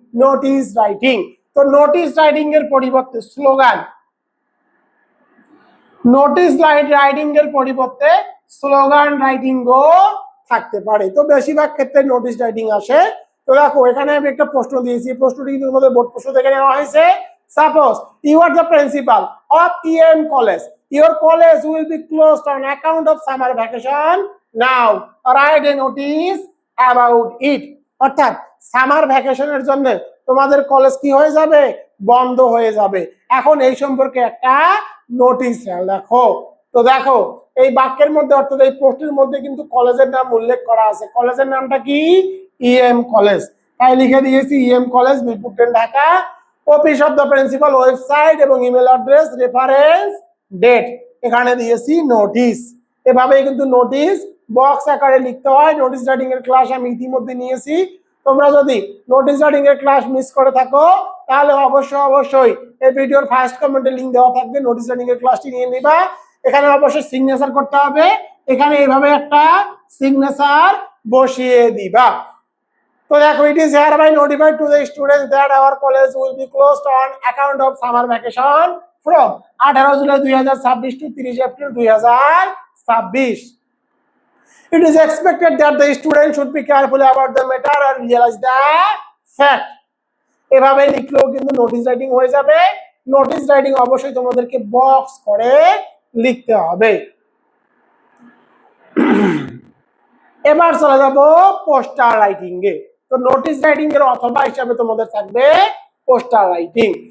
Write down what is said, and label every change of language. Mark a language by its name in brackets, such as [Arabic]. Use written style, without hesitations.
[Bangla] Notice writing, তো notice writing এর পরিবর্তে স্লোগান, নোটিস রাইটিং এর পরিবর্তে স্লোগান রাইটিং ও থাকতে পারে। তো বেশিরভাগ ক্ষেত্রে নোটিস রাইটিং আসে। তো দেখো এখানে আমি একটা প্রশ্ন দিয়েছি, প্রশ্নটি কিন্তু তোমাদের বোর্ড প্রশ্ন থেকে নেওয়া হয়েছে। [English] Suppose you are the principal of EM college, your college will be closed on account of summer vacation, now write a notice about it। [Bangla] অর্থাৎ সামার ভ্যাকেশনের জন্য তোমাদের কলেজ কি হয়ে যাবে, বন্ধ হয়ে যাবে। এখন এই সম্পর্কে একটা নোটিশ লেখো। তো দেখো এই বাক্যের মধ্যে অর্থাৎ এই প্রশ্নের মধ্যে কিন্তু কলেজের নাম উল্লেখ করা আছে। কলেজের নামটা কি, ইএম কলেজ, তাই লিখে দিয়েছি EM college, Mirpur 10 Dhaka. Office of the principal, website এবং ইমেল অ্যাড্রেস, রেফারেন্স, ডেট, এখানে দিয়েছি নোটিশ। এভাবেই কিন্তু নোটিশ বক্স আকারে লিখতে হয়। নোটিশ রাইটিং এর ক্লাস আমি ইতিমধ্যে নিয়েছি। তোমরা যদি নোটিশ রাইটিং এর ক্লাস মিস করে থাকো তাহলে অবশ্যই এই ভিডিওর ফার্স্ট কমেন্টে লিংক দেওয়া থাকবে, নোটিশ রাইটিং এর ক্লাসটি নিয়ে নিবা। এখানে অবশ্যই সিগনেচার করতে হবে, এখানে এইভাবে একটা সিগনেচার বসিয়ে দিবা। তো দেখো, [English] It is hereby notified to the students that our college will be closed on account of summer vacation from 18 July 2026 to 30 April 2026. It is expected that the students should be careful about the matter and realize the fact. [Bangla] এভাবে লিখলেও কিন্তু notice writing হয়ে যাবে। Notice writing অবশ্যই তোমাদেরকে box করে লিখতে হবে। এবার চলে যাব পোস্টার রাইটিং এ। তো নোটিশ রাইটিং এর অথবা হিসাবে তোমাদের থাকবে পোস্টার রাইটিং।